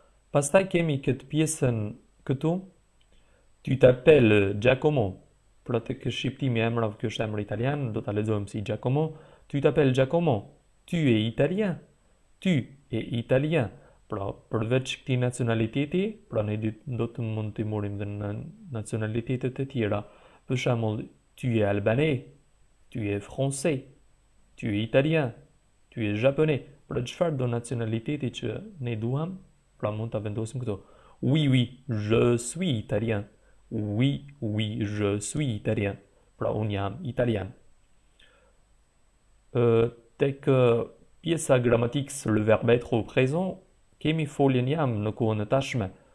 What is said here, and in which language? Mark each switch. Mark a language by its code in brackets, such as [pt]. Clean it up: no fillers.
[sq] Pastaj kemi këtë pjesën këtu, [fr] tu t'appelles Giacomo, [sq] pra të kë shqiptimi e emrave, kjo është emër italian, do ta lexojmë si Giacomo. [fr] Tu t'appelles Giacomo, tu es italien, tu es italien. [sq] Pra përveç këtij nacionaliteti, pra ne do të mund të morim dhe në nacionalitetet e tjera. Për shembull, [fr] tu es albanais, tu es français, tu es italien, tu es japonais. [sq] Pra çfarë do nacionaliteti që ne duam, pra mund ta vendosim këtu. [fr] Oui, oui, je suis italien. Oui, oui, je suis italien. [sq] Pra unë jam italian. Tek pjesa grammatikës [fr] le verbe être au présent, [sq] kemi foljen jam në kohën e tashme.